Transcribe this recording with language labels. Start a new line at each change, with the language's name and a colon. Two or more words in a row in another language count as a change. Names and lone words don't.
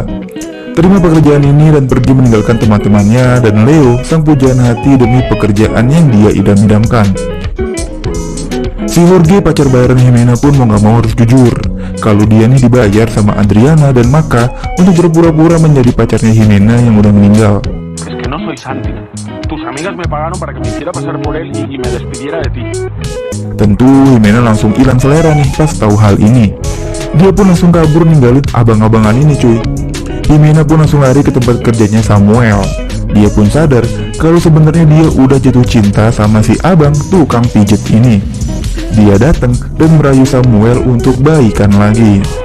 Indonesian: Terima pekerjaan ini dan pergi meninggalkan teman-temannya dan Leo, sang pujaan hati demi pekerjaan yang dia idam-idamkan. Si Jorge, pacar bayaran Jimena, pun mau gak mau harus jujur kalau dia nih dibayar sama Adriana dan Maka untuk berpura-pura menjadi pacarnya Jimena yang udah meninggal.
Spanish: Es que no soy Santi. Tus amigas me pagaron para que me hiciera pasar por él y me despidiera de ti.
Indonesian: Tentu Jimena langsung hilang selera nih pas tahu hal ini. Dia pun langsung kabur ninggalin abang-abangan ini cuy. Himena pun langsung lari ke tempat kerjanya Samuel. Dia pun sadar kalau sebenarnya dia udah jatuh cinta sama si abang tukang pijet ini. Dia datang dan merayu Samuel untuk baikan lagi.